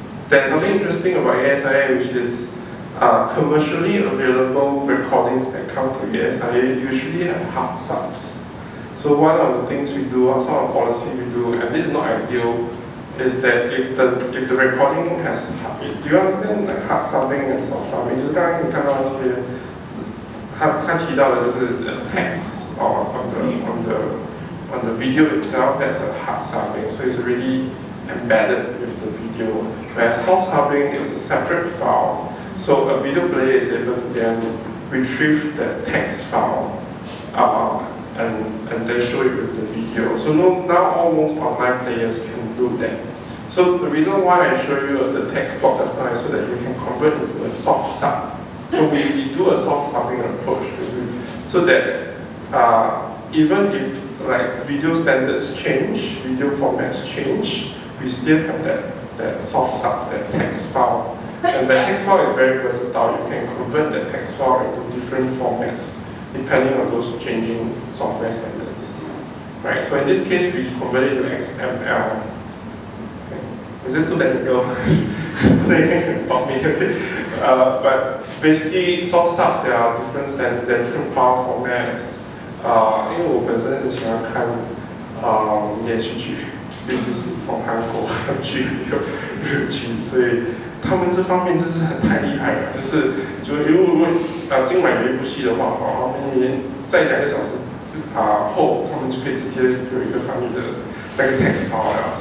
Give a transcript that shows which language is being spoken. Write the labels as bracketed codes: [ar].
[en] There's something interesting about ASIA, which is commercially available recordings that come to ASIA usually have hard subs. So one of the things we do, some of the policy we do, and this is not ideal, is that if the recording has, do you understand like hard subbing and soft subbing? [zh] 就是刚刚你看到一些，他提到的就是 [en] text on the video itself. That's a hard subbing, so it's really embedded with the video. Whereas soft subbing is a separate file. So a video player is able to then retrieve the text file and then show it with the video. So now almost online players can do that. So the reason why I show you the text box just now is so that you can convert it into a soft sub. So we do a soft subbing approach so that even if like video standards change, video formats change, we still have that soft sub, that text file. And the text file is very versatile. You can convert the text file into different formats depending on those changing software standards. Right, so in this case, we convert it to XML. Okay. Is it too technical? They can stop me. But basically, soft sub, there are different standards, there are different file formats. [zh] 因为我本身很喜欢看连续剧，尤其是从韩国剧有日剧，所以他们这方面真是太厉害了。如果今晚有一部戏的话，在2个小时后，他们就可以直接有一个翻译的那个 text file 了。